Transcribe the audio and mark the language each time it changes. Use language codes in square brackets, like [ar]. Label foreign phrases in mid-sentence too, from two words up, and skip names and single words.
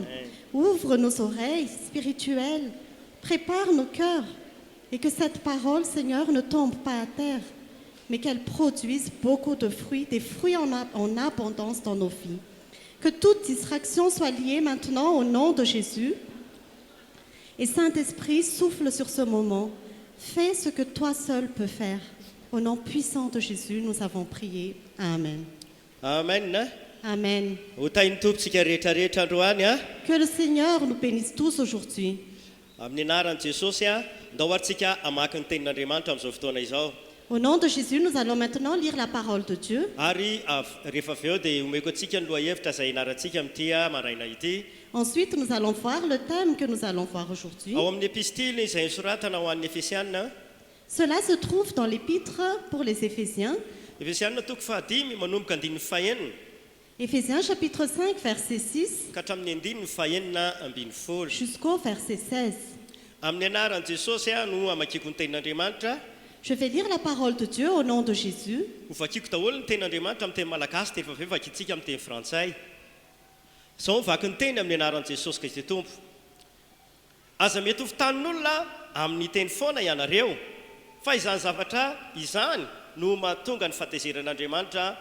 [fr] Ouvre nos oreilles spirituelles, prépare nos cœurs, et que cette parole, Seigneur, ne tombe pas à terre, mais qu'elle produise beaucoup de fruits, des fruits en abondance dans nos vies. Que toute distraction soit liée maintenant au nom de Jésus. Et Saint-Esprit, souffle sur ce moment. Fais ce que toi seul peux faire. Au nom puissant de Jésus, nous avons prié. Amen. Amen. Amen. [mg] Ho tahin'ny tompontsika rehetrarehetra androany a. [fr] Que le Seigneur nous bénisse tous aujourd'hui. [mg] Amin'ny anaran'i Jesosy a, ndao aritsika hamaky ny tenin'Andriamanitra amin'izao fotoana izao. [fr] Au nom de Jésus, nous allons maintenant lire la parole de Dieu. [mg] Ary rehefa avy eo dia omeko antsika ny lohahevitra izay inarantsika amin'ity maraina ity. [fr] Ensuite, nous allons voir le thème que nous allons voir aujourd'hui. [mg] Ao amin'ny epistily izay nisoratana ho an'ny Efesianina. [fr] Cela se trouve dans l'épître pour les Éphésiens. [mg] Efesianina toko fahadimy manomboka andininy fahenina [fr] Éphésiens chapitre 5, verset 6 [mg] ka hatramin'ny andininy fahenina ambin'ny folo. [fr] jusqu'au verset 16. [mg] Amin'ny anaran'i Jesosy no hamakiko ny tenin'Andriamanitra. [fr] Je vais lire la parole de Dieu au nom de Jésus. [mg] Ho vakiko daholo ny tenin'Andriamanitra amin'ny teny malagasy dia efa avy eo vakitsika amin'ny teny frantsay. Izao mivaky ny teny amin'ny anaran'i Jesosy Kristy Tompo. Aza mety ho fitanin'olona amin'ny teny foana ianareo, fa izany zavatra izany no mahatonga ny fahatezeran'Andriamanitra